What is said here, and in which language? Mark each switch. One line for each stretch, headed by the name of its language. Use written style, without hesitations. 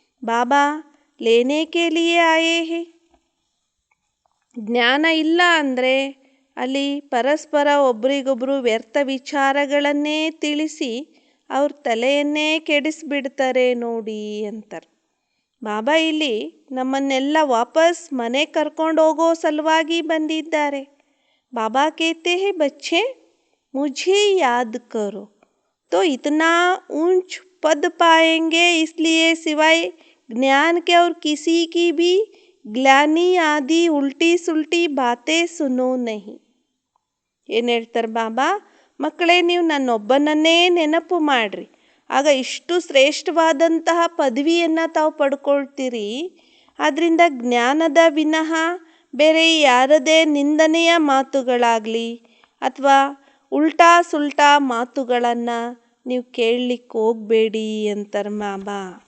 Hindi: ಬಾಬಾ ಲೇನೆ ಕೆ ಲಿಯೇ ಆಯೇ ಹೈ.
Kannada: ಜ್ಞಾನ ಇಲ್ಲ ಅಂದರೆ ಅಲ್ಲಿ ಪರಸ್ಪರ ಒಬ್ರಿಗೊಬ್ಬರು ವ್ಯರ್ಥ ವಿಚಾರಗಳನ್ನೇ ತಿಳಿಸಿ ಅವ್ರ ತಲೆಯನ್ನೇ ಕೆಡಿಸ್ಬಿಡ್ತಾರೆ ನೋಡಿ ಅಂತಾರೆ. ಬಾಬಾ ಇಲ್ಲಿ ನಮ್ಮನ್ನೆಲ್ಲ ವಾಪಸ್ ಮನೆ ಕರ್ಕೊಂಡು ಹೋಗೋ ಸಲುವಾಗಿ ಬಂದಿದ್ದಾರೆ.
Hindi: ಬಾಬಾ ಕೇತೆ ಹೇ ಬಚ್ಚೆ ಮುझे याद करो तो इतना ऊंच पद पाएंगे, इसलिए सिवाय ज्ञान के और किसी की भी ग्लानी आदि उल्टी सुल्टी बातें सुनो नहीं.
Kannada: ಏನು ಹೇಳ್ತಾರೆ ಬಾಬಾ, ಮಕ್ಕಳೇ ನೀವು ನನ್ನೊಬ್ಬನನ್ನೇ ನೆನಪು ಮಾಡಿರಿ, ಆಗ ಇಷ್ಟು ಶ್ರೇಷ್ಠವಾದಂತಹ ಪದವಿಯನ್ನು ತಾವು ಪಡ್ಕೊಳ್ತೀರಿ. ಆದ್ದರಿಂದ ಜ್ಞಾನದ ವಿನಃ ಬೇರೆ ಯಾರದೇ ನಿಂದನೆಯ ಮಾತುಗಳಾಗಲಿ ಅಥವಾ ಉಲ್ಟಾ ಸುಲ್ಟಾ ಮಾತುಗಳನ್ನು ನೀವು ಕೇಳಲಿಕ್ಕೆ ಹೋಗಬೇಡಿ ಅಂತಾರೆ ಬಾಬಾ.